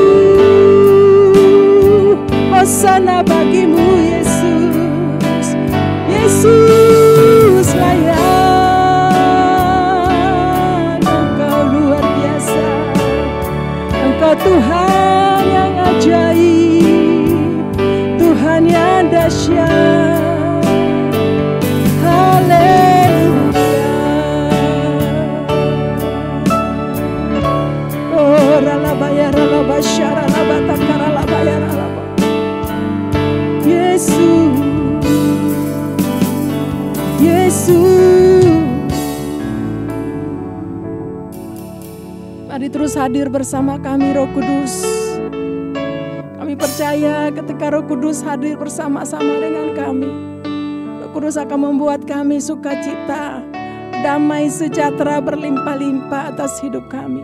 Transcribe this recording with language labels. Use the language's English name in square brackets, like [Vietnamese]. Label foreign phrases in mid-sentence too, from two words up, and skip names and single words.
[Indonesian] hosana bagimu Yesus, Yesus layak, Engkau luar biasa, Engkau Tuhan yang ajaib, Tuhan yang dahsyat, haleluya. Oh ralabaya ralabasya ralabatakara labaya ralaba, Yesus, Yesus. Mari terus hadir bersama kami Roh Kudus. Kami percaya ketika Roh Kudus hadir bersama-sama dengan kami, Roh Kudus akan membuat kami sukacita, damai sejahtera berlimpah-limpah atas hidup kami.